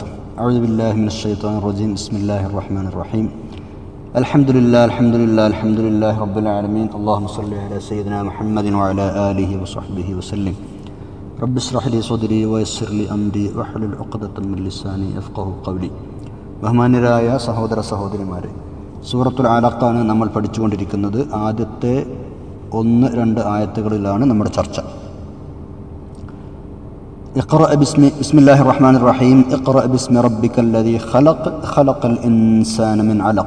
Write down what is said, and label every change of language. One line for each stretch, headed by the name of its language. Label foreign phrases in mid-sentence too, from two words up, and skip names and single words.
Arabic: أعوذ بالله من الشيطان الرجيم. بسم الله الرحمن الرحيم. الحمد لله رب العالمين. اللهم صل على سيدنا محمد وعلى آله وصحبه وسلم. رب اشرح لي صدري ويسر لي أمري واحلل عقدة من لساني يفقهوا قولي.
Malayalam: ബഹുമാന്യരായ സഹോദര സഹോദരിമാരെ, സൂറത്തുൽ അലഖാണ് നമ്മൾ പഠിച്ചുകൊണ്ടിരിക്കുന്നത്. ആദ്യത്തെ 1-2 ആയത്തുകളിലാണ് നമ്മുടെ ചർച്ച.
Arabic: بسم الله الرحمن الرحيم. اقرأ باسم ربك الذي خلق الإنسان من علق.